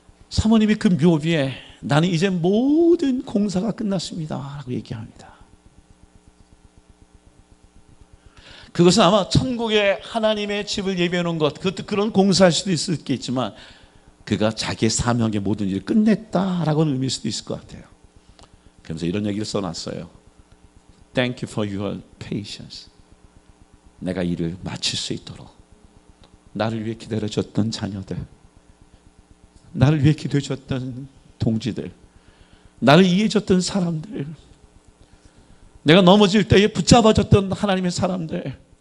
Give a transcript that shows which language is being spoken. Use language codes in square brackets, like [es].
[ko] 사모님이 그 묘비에 나는 이제 모든 공사가 끝났습니다 라고 얘기합니다. 그것은 아마 천국에 하나님의 집을 예비해 놓은 것, 그것도 그런 공사할 수도 있겠지만 그가 자기의 사명의 모든 일을 끝냈다라고는 의미일 수도 있을 것 같아요. 그러면서 이런 얘기를 써놨어요. [en] Thank you for your patience. [ko] 내가 일을 마칠 수 있도록 나를 위해 기다려줬던 자녀들, 나를 위해 기도해줬던 동지들, 나를 이해해줬던 사람들, 내가 넘어질 때에 붙잡아줬던 하나님의 사람들,